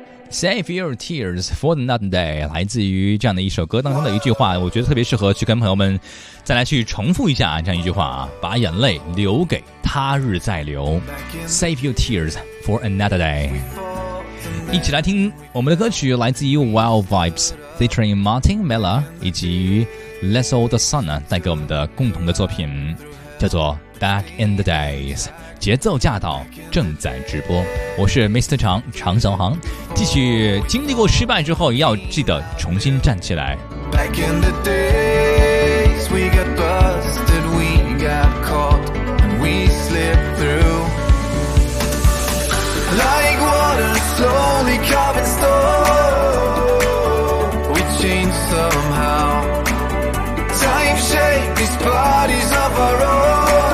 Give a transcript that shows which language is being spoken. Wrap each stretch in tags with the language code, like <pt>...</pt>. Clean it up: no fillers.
<zh>Save Your Tears for Another Day， 来自于这样的一首歌当中的一句话，我觉得特别适合去跟朋友们再来去重复一下这样一句话啊，把眼泪留给他日再流。 Save Your Tears for Another Day， 一起来听我们的歌曲，来自于 Wild Vibes featuring Martin Miller 以及 Let's All the Sun 带给我们的共同的作品，叫做 Back in the Days。节奏驾到，正在直播，我是 Mr. 长常小航，继续经历过失败之后要记得重新站起来。</zh> <en>Back in the days we got busted, we got caught and we slipped through like water slowly coming slow, we changed somehow, time shaped these bodies of our own。</en>